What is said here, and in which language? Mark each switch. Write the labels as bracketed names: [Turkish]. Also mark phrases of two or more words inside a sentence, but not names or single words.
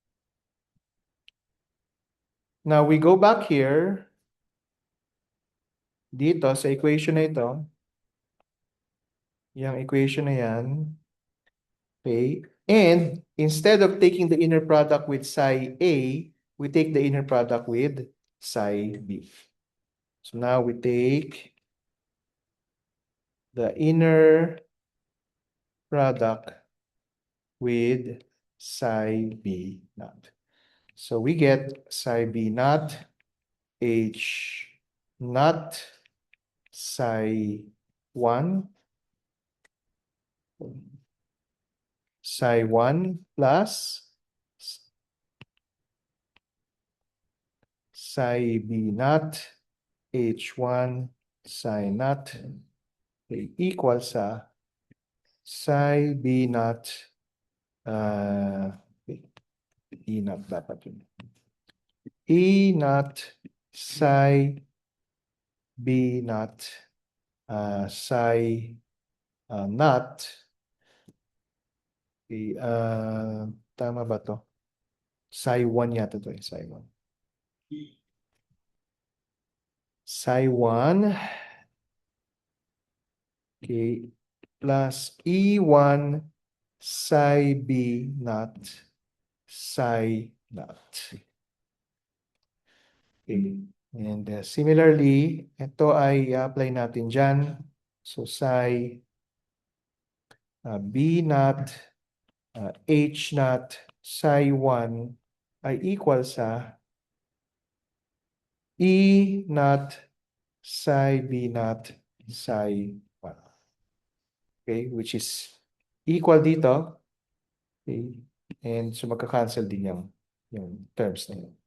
[English] Now we go back here. [Filipino] Dito sa equation na ito, yung equation na yan, [English] okay? And instead of taking the inner product with psi A, we take the inner product with psi B. So now we take the inner product with psi B naught. So we get psi B naught H naught psi 1 psi 1 plus psi B naught H1 psi naught equals sa psi B naught E naught [Filipino] dapat yun. [English] E naught psi B naught psi naught. [Filipino] Okay, tama ba to? Psi 1 yata to eh, psi 1. [English] Psi 1, okay, plus E1 psi B naught psi naught. Okay. And similarly, [Filipino] ito ay apply natin dyan. [English] So psi B naught H naught psi 1 [Filipino] ay equal sa [English] E naught psi B naught psi 1. Okay, which is equal dito. Okay. And so [Filipino] magka-cancel din yung terms na yun.